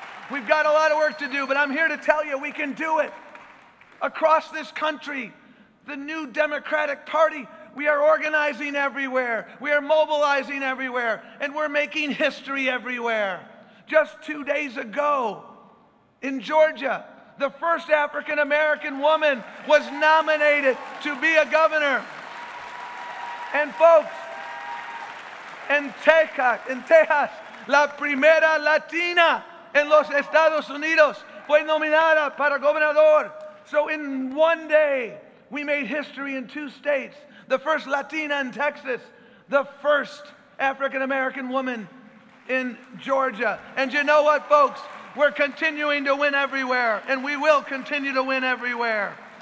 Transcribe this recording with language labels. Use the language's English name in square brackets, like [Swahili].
[English] We've got a lot of work to do, but I'm here to tell you we can do it. Across this country, the new Democratic Party, we are organizing everywhere. We are mobilizing everywhere, and we're making history everywhere. Just 2 days ago in Georgia, the first African-American woman was nominated to be a governor. And folks, [Spanish] en Texas, la primera latina en los Estados Unidos fue nominada para gobernador. [English] So in one day, we made history in 2 states. The first Latina in Texas, the first African-American woman in Georgia. And you know what, folks? We're continuing to win everywhere, and we will continue to win everywhere.